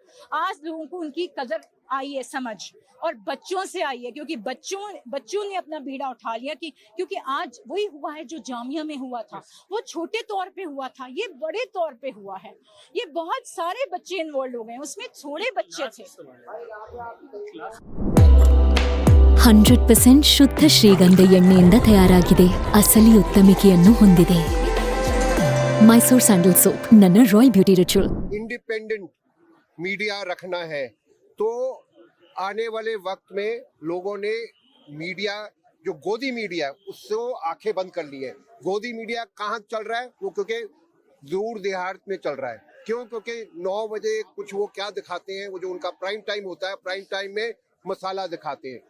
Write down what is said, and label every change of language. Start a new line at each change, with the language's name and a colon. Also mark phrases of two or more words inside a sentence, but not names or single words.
Hindi: आज लोगों को उनकी कदर आई है समझ, और बच्चों से आई है, क्योंकि बच्चों ने अपना बीड़ा उठा लिया कि क्योंकि आज वही हुआ है जो जामिया में हुआ था। वो छोटे तौर पे हुआ था, ये बड़े तौर पे हुआ है। ये बहुत सारे बच्चे इन्वॉल्व हो गए, उसमें थोड़े बच्चे थे।
Kannada: 100% ಶುದ್ಧ ಶ್ರೀಗಂಧ ಎಣ್ಣೆಯಿಂದ ತಯಾರಾಗಿದೆ. ಅಸಲಿ ಉತ್ತಮಿಕೆಯನ್ನು ಹೊಂದಿದೆ. ಮೈಸೂರ್ ಸ್ಯಾಂಡಲ್ ಸೋಪ್ ನನ್ನ
English: royal beauty ritual. independent media
Hindi: रखना है तो आने वाले वक्त में लोगों ने मीडिया, जो गोदी मीडिया उससे आंखें बंद कर ली है। गोदी मीडिया कहाँ चल रहा है? वो क्योंकि दूर देहात में चल रहा है। क्यों? क्योंकि 9 बजे कुछ वो क्या दिखाते हैं, वो जो उनका
English: prime time
Hindi: होता है,
English: prime time
Hindi: में मसाला दिखाते हैं।